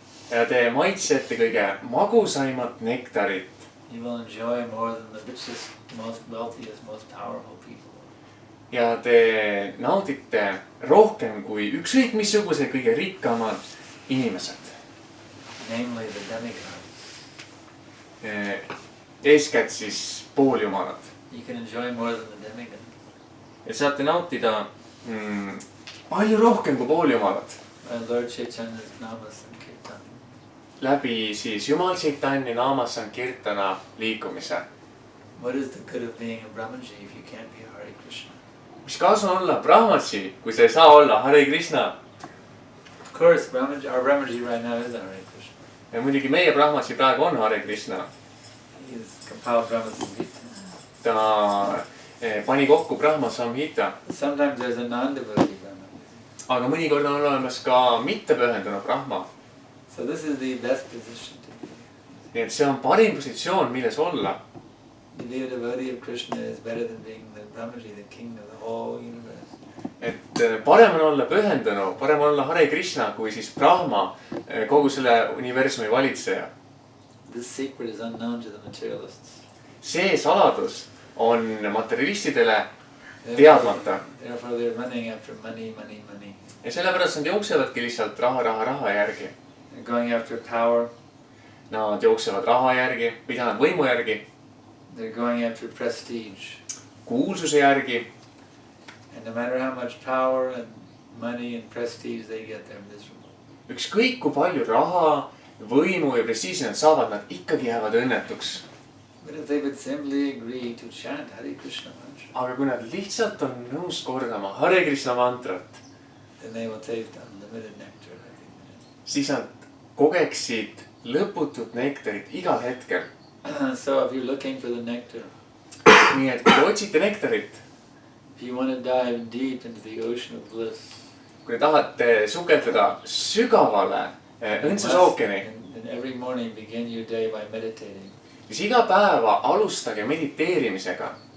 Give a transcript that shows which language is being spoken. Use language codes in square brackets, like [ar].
[et] Ja te maitsete kõige magusaimat nektarit. [en] You will enjoy more than the richest, most wealthiest, most powerful people. [et] Ja te naudite rohkem kui ükskõik missugused kõige rikkamad inimesed. [en] Namely the demigods. [et] Eeskätt siis pooljumalad. [en] You can enjoy more than the demigods. [et] Ja saate nautida palju rohkem kui pooljumalad. [en] Lord Chaitanya's namas and Kirtan. [et] Läbi siis Jumal Chaitanya Nama Sankirtana liikumise. [en] What is the good of being a Brahmaji if you can't be Hare Krishna? [et] Mis kasu on olla Brahmaji, kui sa ei saa olla Hare Krishna? [en] Of course, our Brahmaji right now is Hare Krishna. [et] Ja muidugi meie Brahmaji praegu on Hare Krishna. [en] He is compiled Brahma Samhita. [et] Ta pani kokku Brahma Samhita. [en] Sometimes there's a non-devotee Brahma. [et] Aga mõnikord on olemas ka mittepühendunud Brahma. [en] So this is the best position to be. [et] Nii et see on parim positsioon, milles olla. [en] To be a devotee of Krishna is better than being the Brahmaji, the king of the whole universe. [et] Et parem on olla pühendunu, parem on olla Hare Krishna kui siis Brahma, kogu selle universumi valitseja. [en] This secret is unknown to the materialists. [et] See saladus on materialistidele teadmata. [en] Therefore they're running after money. [et] Ja sellepärast nad jooksevadki lihtsalt raha järgi. [en] They're going after power. [et] Nad jooksevad raha järgi, mida nad võimu järgi. [en] They're going after prestige. [et] Kuulsuse järgi. [en] And no matter how much power and money and prestige they get, they're miserable. [et] Ükskõik kui palju raha, võimu ja prestiisi nad saavad, nad ikkagi jäävad õnnetuks. [en] But if they would simply agree to chant Hare Krishna mantra, [et] Aga kui nad lihtsalt on nõus kordama Hare Krishna mantrat, [en] then they will taste unlimited nectar every minute. [et] siis nad kogeksid lõputut nektarit igal hetkel. [en] So if you're looking for the nectar, [et] Nii et kui te otsite nektarit, [en] if you want to dive deep into the ocean of bliss, [et] kui te tahate sukelduda sügavale õndsusookeani, [en] and every morning begin your day by meditating [et] siis iga päeva alustage mediteerimisega